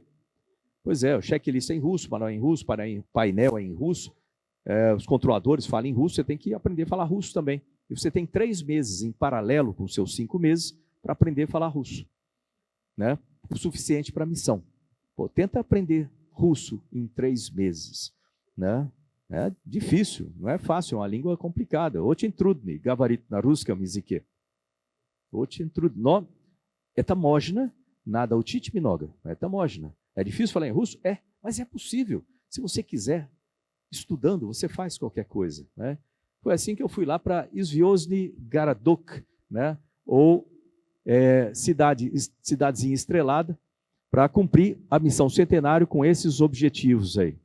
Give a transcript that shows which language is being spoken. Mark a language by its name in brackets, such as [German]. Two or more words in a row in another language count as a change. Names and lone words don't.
[Portuguese] Pois é, o checklist é em russo, manual é em russo, painel é em russo, os controladores falam em russo, você tem que aprender a falar russo também. E você tem 3 meses em paralelo com os seus 5 meses para aprender a falar russo. Né? O suficiente para a missão. Pô, tenta aprender russo em 3 meses. Né? É difícil, não é fácil, é uma língua complicada. [Russian] Очень трудный говорить на русском языке. Очень трудно. Это можно, надо учить много. Это можно. [Portuguese] É difícil falar em russo? Mas é possível. Se você quiser, estudando, você faz qualquer coisa. Né? Foi assim que eu fui lá para Zvyozhny Gorodok, né? Ou cidadezinha estrelada, para cumprir a missão centenário com esses objetivos aí.